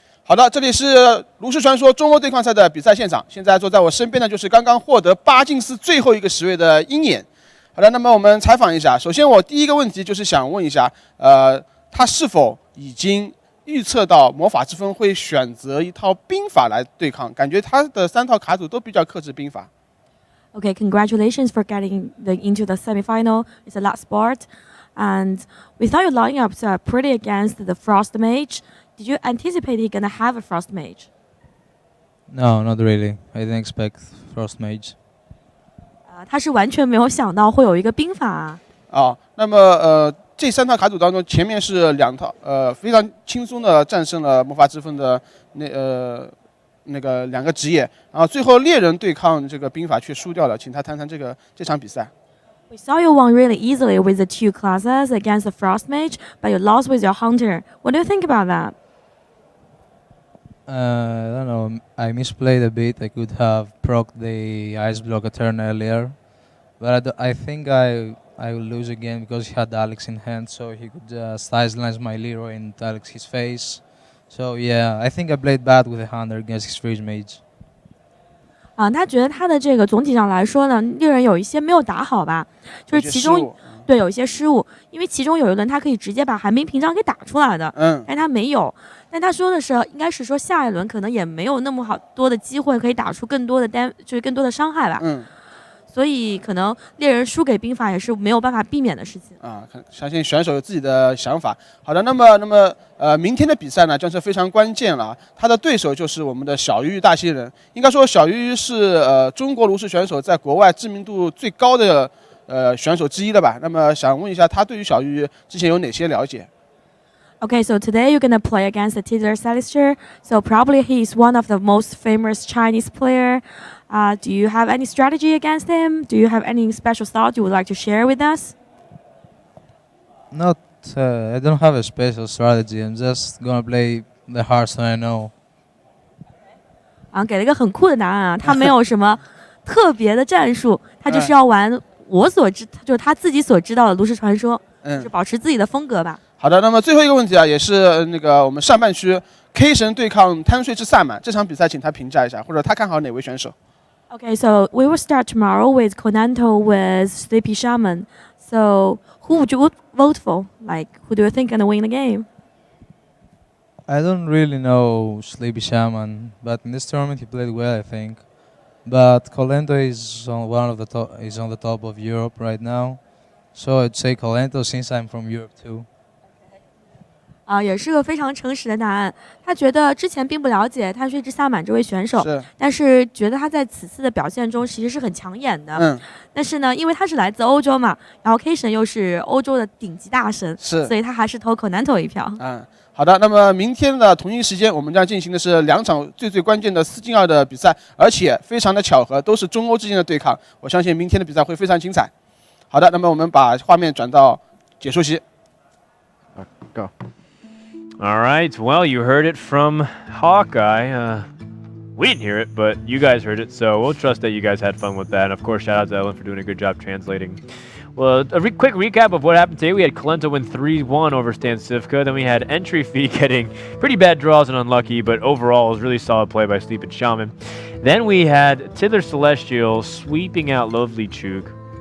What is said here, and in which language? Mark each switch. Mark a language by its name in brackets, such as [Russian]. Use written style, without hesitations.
[Chinese] 好的，这里是炉石传说中欧对抗赛的比赛现场。现在坐在我身边的就是刚刚获得8进4最后一个10位的鹰眼。好的，那么我们采访一下。首先，我第一个问题就是想问一下，他是否已经预测到魔法之风会选择一套兵法来对抗？感觉他的3套卡组都比较克制兵法。 [English] Okay, congratulations for getting into the semifinal. It's the last spot, and we thought your lineups are pretty against the Frost Mage. Did you anticipate he's gonna have a Frost Mage? No, not really. I didn't expect Frost Mage. [Chinese] 他是完全没有想到会有一个兵法。那么这3套卡组当中，前面是2套非常轻松的战胜了魔法之风的那个2个职业，然后最后猎人对抗这个兵法却输掉了，请他谈谈这场比赛。 [English] We saw you won really easily with the 2 classes against the Frost Mage, but you lost with your Hunter. What do you think about that? I don't know. I misplayed a bit. I could have procced the Ice Block a turn earlier, but I think I will lose again because he had Alex in hand, so he could just Ice Lance my Leroy and Alex his face. So yeah, I think I played bad with the Hunter against his Freeze Mage. [Chinese] 他觉得他的这个总体上来说呢，猎人有一些没有打好吧，就是其中对有一些失误，因为其中有一轮他可以直接把寒冰屏障给打出来的，但他没有。但他说的是，应该是说下一轮可能也没有那么多的机会可以打出更多的就是更多的伤害吧。所以可能猎人输给兵法也是没有办法避免的事情相信选手有自己的想法。好的，那么明天的比赛呢将是非常关键了。他的对手就是我们的小鱼大仙人。应该说小鱼是中国炉石选手在国外知名度最高的选手之一了吧？那么想问一下他对于小鱼之前有哪些了解？ [English] Okay, so today you're gonna play against the Titular Celestial. So probably he's one of the most famous Chinese player. Do you have any strategy against him? Do you have any special thought you would like to share with us? Not. I don't have a special strategy. I'm just gonna play the Hearthstone I know. [Chinese] 给了一个很酷的答案啊，他没有什么特别的战术，他就是要玩就是他自己所知道的炉石传说，就保持自己的风格吧。好的，那么最后一个问题也是那个我们上半区 K 神对抗贪睡之萨满这场比赛，请他评价一下，或者他看好哪位选手？ [English] Okay, so we will start tomorrow with Konanto with Sleepy Shaman. So who would you vote for? Like, who do you think gonna win the game? I don't really know Sleepy Shaman, but in this tournament he played well, I think. But Colento is on the top of Europe right now, so I'd say Colento since I'm from Europe too. [Chinese] 也是个非常诚实的答案。他觉得之前并不了解贪睡之萨满这位选手，但是觉得他在此次的表现中其实是很抢眼的。但是呢，因为他是来自欧洲嘛，然后 K 神又是欧洲的顶级大神，所以他还是投Konanto一票。好的，那么明天的同一时间，我们将进行的是2场最关键的4进2的比赛，而且非常的巧合，都是中欧之间的对抗。我相信明天的比赛会非常精彩。好的，那么我们把画面转到解说席。 [English] Go. All right. Well, you heard it from Hawkeye. We didn't hear it, but you guys heard it, so we'll trust that you guys had fun with that. And of course, shout out to Ellen for doing a good job translating. Well, a quick recap of what happened today. We had Colento win 3-1 over Stan Sivka. Then we had Entry Fee getting pretty bad draws and unlucky, but overall it was really solid play by Sleep and Shaman. Then we had Titular Celestial sweeping out Lovely Chuk.